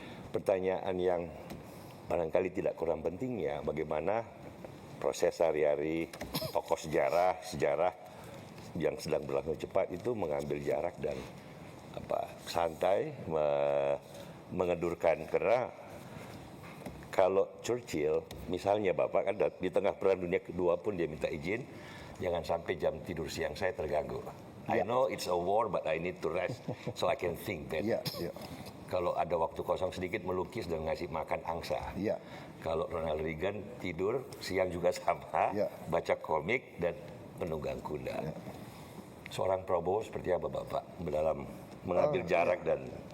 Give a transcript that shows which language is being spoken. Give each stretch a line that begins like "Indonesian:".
Indonesian: Pertanyaan yang barangkali tidak kurang pentingnya, bagaimana proses sehari-hari tokoh sejarah yang sedang berlangsung cepat itu mengambil jarak dan santai, mengedurkan. Karena kalau Churchill, misalnya Bapak kan di tengah Perang Dunia Kedua pun dia minta izin, jangan sampai jam tidur siang saya terganggu.
English: I know it's a war, but I need to rest so I can think better.
Indonesian: Iya. Kalau ada waktu kosong sedikit melukis dan ngasih makan angsa. Iya. Kalau Ronald Reagan tidur siang juga sama, Iya. baca komik dan menunggang kuda. Iya. Seorang Prabowo seperti apa Bapak dalam mengambil jarak dan